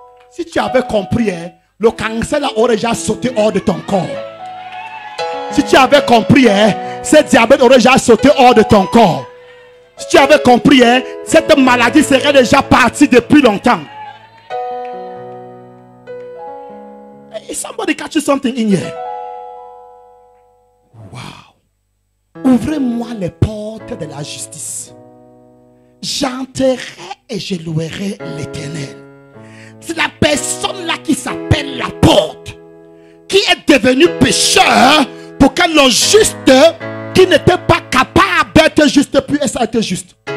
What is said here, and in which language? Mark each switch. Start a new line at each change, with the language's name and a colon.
French: Si tu avais compris, hein, le cancer aurait déjà sauté hors de ton corps. Si tu avais compris, hein, ce diabète aurait déjà sauté hors de ton corps. Si tu avais compris, hein, cette maladie serait déjà partie depuis longtemps.
English: Hey, somebody catch you something in here. Wow.
French: Ouvrez-moi les portes de la justice. J'entrerai et je louerai l'Éternel. C'est la personne là qui s'appelle la porte, qui est devenue pécheur pour que le juste qui n'était pas capable d'être juste puisse être juste.